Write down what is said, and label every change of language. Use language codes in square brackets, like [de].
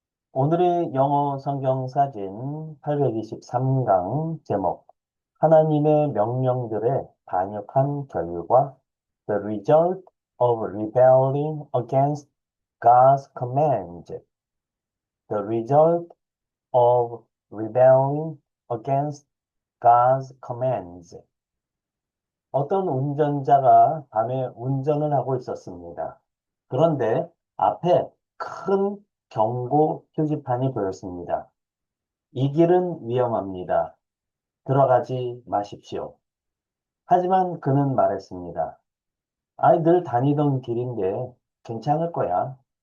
[ko] 오늘의 영어 성경 사진 823강 제목 하나님의 명령들에 반역한 결과 [en] The result of rebelling against God's commands. The result of rebelling against God's commands. [ko] 어떤 운전자가 밤에 운전을 하고 있었습니다. 그런데 앞에 큰 경고 표지판이 보였습니다. 이 길은 위험합니다. 들어가지 마십시오. 하지만 그는 말했습니다. 늘 다니던 길인데 괜찮을 거야.